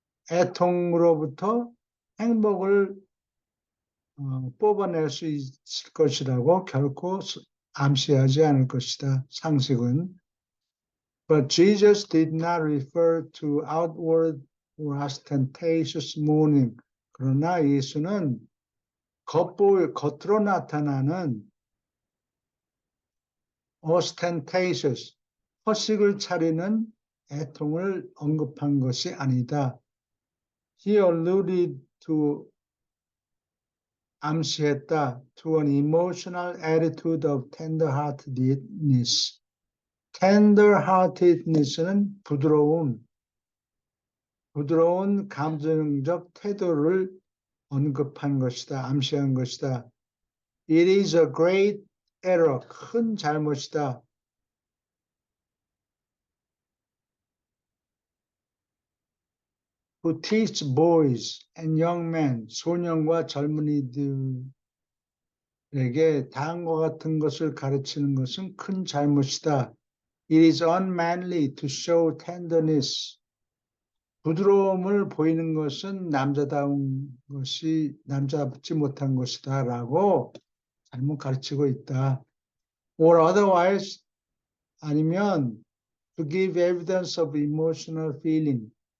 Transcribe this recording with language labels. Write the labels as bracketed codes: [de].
[ko] 애통으로부터 행복을 뽑아낼 수 있을 것이라고 결코 암시하지 않을 것이다. 상식은. [en] But Jesus did not refer to outward or ostentatious mourning. [ko] 그러나 예수는 겉으로 나타나는 ostentatious, 허식을 차리는 애통을 언급한 것이 아니다. [en] He alluded to [ko] 암시했다. [en] To an emotional attitude of tender-heartedness. [ko] tender-heartedness는 부드러운 감정적 태도를 언급한 것이다. 암시한 것이다. [en] It is a great error. [ko] 큰 잘못이다. [en] To teach boys and young men, [ko] 소년과 젊은이들에게 다음과 같은 것을 가르치는 것은 큰 잘못이다. [en] It is unmanly to show tenderness. [ko] 부드러움을 보이는 것은 남자답지 못한 것이다 라고 잘못 가르치고 있다. [en] Or otherwise, [ko] 아니면 [en] to give evidence of emotional feeling.